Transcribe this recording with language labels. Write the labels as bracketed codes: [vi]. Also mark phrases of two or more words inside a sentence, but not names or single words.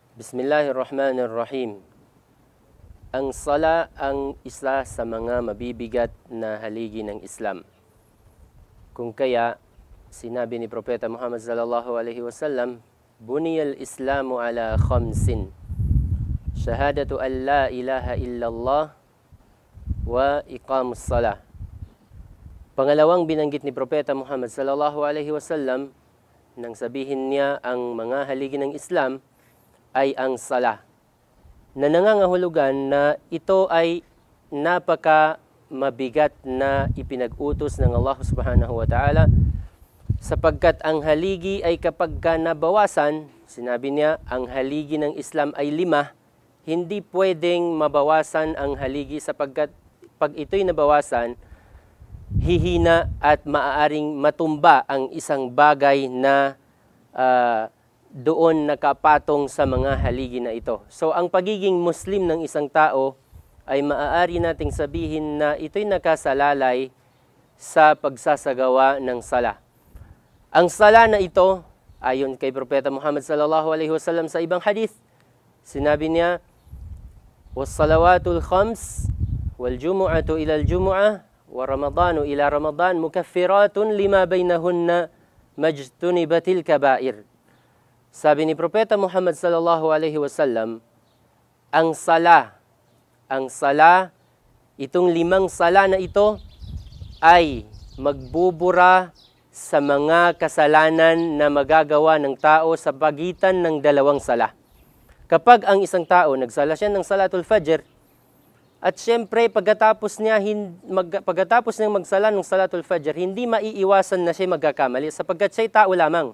[ar] بسم الله الرحمن الرحيم. [tl] Ang sala ang isa sa mga mabibigat na haligi ng Islam. Kung kaya, sinabi ni Propeta Muhammad [ar] صلى الله عليه وسلم, بني الإسلام على خمس. شهادة أن لا إله إلا الله وإقام الصلاة. [tl] Pangalawang binanggit ni Propeta Muhammad [ar] صلى الله عليه وسلم [tl] nang sabihin niya ang mga haligi ng Islam ay ang sala, na nangangahulugan na ito ay napaka mabigat na ipinag-utos ng Allah [ar] سبحانه وتعالى, [tl] sapagkat ang haligi ay kapag nabawasan, sinabi niya, ang haligi ng Islam ay 5, hindi pwedeng mabawasan ang haligi sapagkat pag ito'y nabawasan, hihina at maaaring matumba ang isang bagay na doon nakapatong sa mga haligi na ito. So, ang pagiging Muslim ng isang tao ay maaari nating sabihin na ito'y nakasalalay sa pagsasagawa ng sala. Ang sala na ito, ayon kay Propeta Muhammad [ar] صلى الله عليه وسلم [tl] sa ibang hadith, sinabi niya, [ar] "والصلوات الخمس والجمعة إلى الجمعة ورمضان إلى رمضان مكفرات لما بينهن ما اجتنبت الكبائر." [tl] Sabi ni Propeta Muhammad [ar] صلى الله عليه وسلم, [tl] ang sala, itong 5 sala na ito ay magbubura sa mga kasalanan na magagawa ng tao sa pagitan ng 2 sala. Kapag ang isang tao nagsala siya ng [ar] صلاة الفجر, [tl] at syempre pagkatapos niyang magsala ng [ar] صلاة الفجر, [tl] hindi maiiwasan na siya magkakamali sapagkat siya'y tao lamang.